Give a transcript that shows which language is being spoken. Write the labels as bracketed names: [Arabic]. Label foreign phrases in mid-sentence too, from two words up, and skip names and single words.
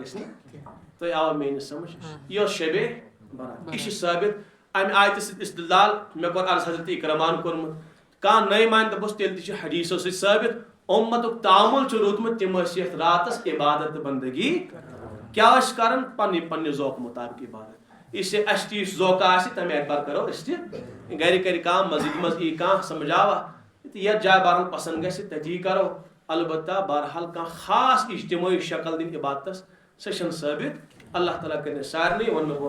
[Kashmiri] گژھِ نہٕ تۄہہِ آوا میٲنِس سمجھ یہِ اوس شبے برات یہِ چھُ ثٲبت امہِ آیتہِ سۭتۍ استدلال مےٚ کوٚر عرض حضرت اکرمان کوٚرمُت کانٛہہ نٔے مانہِ دۄپُس تیٚلہِ تہِ چھُ حدیثو سۭتۍ ثٲبت اُمتُک تعامل چھُ روٗدمُت تِم ٲسۍ یتھ راتس عبادت تہٕ بندگی کیٛاہ ٲسۍ کران پننہِ ذوقہٕ مُطابق عبادت [Urdu] اس لیے [Kashmiri] اسہِ تہِ یُس ذوقہٕ آسہِ تمہِ اعتبار کرو أسۍ تہِ گرِ کرِ کانٛہہ مسجد منٛز یی کانٛہہ سمجھ آوا یتھ جایہِ بہرحال پسند گژھِ تتی کرو البتہ بہرحال کانٛہہ خاص اجتماعی شکل دِنۍ عبادتس سۄ چھنہٕ ثٲبت اللہ تعالیٰ کرِ سارنٕے ونہٕ